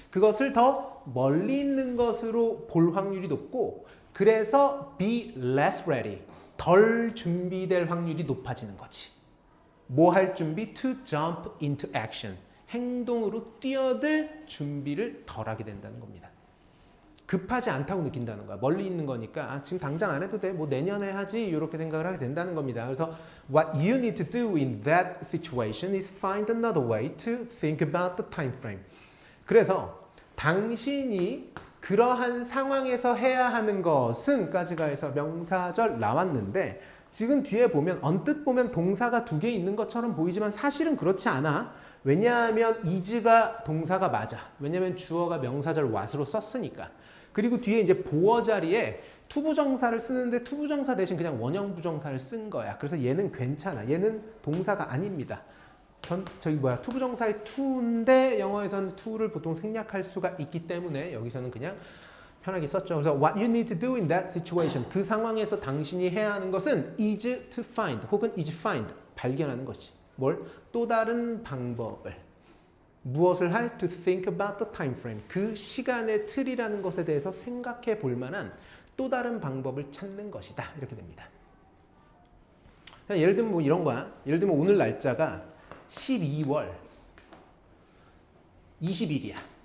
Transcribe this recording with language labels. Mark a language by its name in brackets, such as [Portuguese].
[Korean] 그것을 더 멀리 있는 것으로 볼 확률이 높고, 그래서 [English] be less ready, [Korean] 덜 준비될 확률이 높아지는 거지. 뭐 할 준비? [English] To jump into action, [Korean] 행동으로 뛰어들 준비를 덜 하게 된다는 겁니다. 급하지 않다고 느낀다는 거야. 멀리 있는 거니까 지금 당장 안 해도 돼. 뭐 내년에 하지. 이렇게 생각을 하게 된다는 겁니다. 그래서 [English] what you need to do in that situation is find another way to think about the time frame. [Korean] 그래서 당신이 그러한 상황에서 해야 하는 것은 까지가 해서 명사절 나왔는데, 지금 뒤에 보면 언뜻 보면 동사가 두 개 있는 것처럼 보이지만 사실은 그렇지 않아. 왜냐하면 is가 동사가 맞아. 왜냐하면 주어가 명사절 what으로 썼으니까. 그리고 뒤에 이제 보어 자리에 투부정사를 쓰는데 투부정사 대신 그냥 원형 부정사를 쓴 거야. 그래서 얘는 괜찮아. 얘는 동사가 아닙니다. 투부정사의 to인데 영어에서는 to를 보통 생략할 수가 있기 때문에 여기서는 그냥 편하게 썼죠. 그래서 [English] what you need to do in that situation, [Korean] 그 상황에서 당신이 해야 하는 것은 [English] is to find [Korean] 혹은 [English] is find, [Korean] 발견하는 것이. 뭘? 또 다른 방법을. 무엇을 할? [English] To think about the time frame. [Korean] 그 시간의 틀이라는 것에 대해서 생각해 볼 만한 또 다른 방법을 찾는 것이다. 이렇게 됩니다. 예를 들면 뭐 이런 거야. 예를 들면 오늘 날짜가 12월 20일이야.